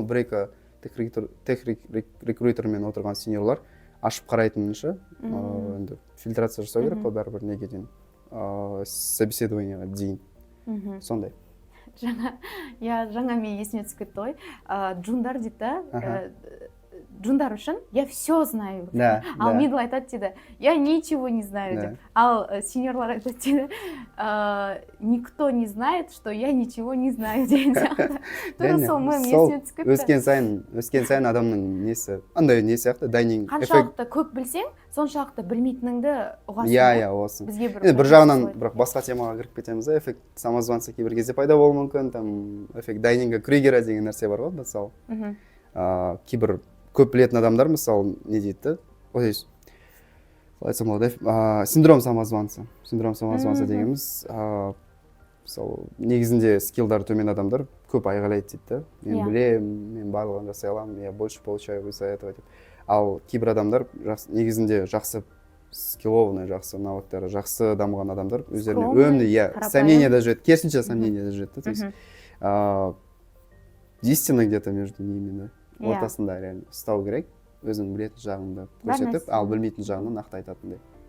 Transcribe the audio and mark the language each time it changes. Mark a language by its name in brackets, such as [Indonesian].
[Kazakh] Бір-екі тех рекрутермен отырған сеньорлар ашып қарайтынынша, енді фильтрация жасау керек қой бәрібір неге дейін, собеседованияға дейін. Сондай. Жаңа мен есіме түсіп кетті ғой. Джундар дейді, Джундар үшін [Russian] я все знаю. [Kazakh] Ал Мидл айтады дейді, [Russian] я ничего не знаю [Kazakh] деп. Ал сеньорлар айтады дейді, [Russian] никто не знает, что я ничего не знаю [Kazakh] деген сияқты. Тура сол мен есіме түсіп кетті. Өскен сайын адамның несі, андай не сияқты, дайнинг эффект. Қаншалықты көп білсең, соншалықты білмейтініңді ұғасың. Иә, осы. Бір жағынан бірақ басқа темаға кіріп кетеміз, эффект самозванца кейбір кезде пайда болуы мүмкін, там эффект дайнинга Крюгера деген нәрсе бар ғой, мысалы. Кейбір көп білетін адамдар, мысалы, не дейді, қалай айтсам болады, синдром самозванца. Синдром самозванца дегеніміз, мысалы, негізінде скиллдары төмен адамдар көп айғайлайды дейді. Мен білем, мен барлығын жасай аламын, [Russian] я больше получаю из-за этого [Kazakh] деп. Ал кейбір адамдар негізінде жақсы скиллованный, жақсы навыктары, жақсы дамыған адамдар өздеріне өмді, сомнение да жүреді, керісінше сомнение да жүреді. [Russian] То есть истина где-то между ними, [Kazakh] ортасында реально ұстау керек, өзің білетін жағыңды көрсетіп, ал білмейтін жағынан нақты айтатындай.